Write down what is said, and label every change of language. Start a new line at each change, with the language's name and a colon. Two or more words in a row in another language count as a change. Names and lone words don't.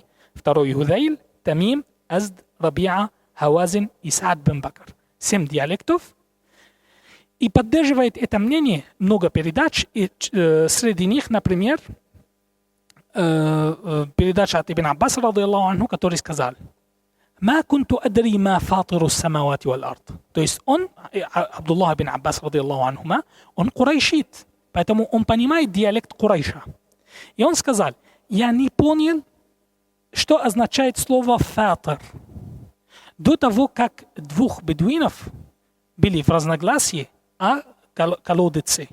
Russian: Второй Худайль, Тамим, Азд, Рабиа, Хавазин и Саад бен Бакр. 7 диалектов. И поддерживает это мнение много передач. И среди них, например, передача от Ибн Аббаса,
Arabic: رضي الله عنه,
Russian: который сказал:
Arabic: «ما كنت أدري ما فاطر السماوات والأرض».
Russian: То есть он, Абдуллах ибн Аббас,
Arabic: رضي الله عنهما,
Russian: он курайшит. Поэтому он понимает диалект Курайша. И он сказал: я не понял, что означает слово «фатир». До того, как двух бедуинов были в разногласии о колодце.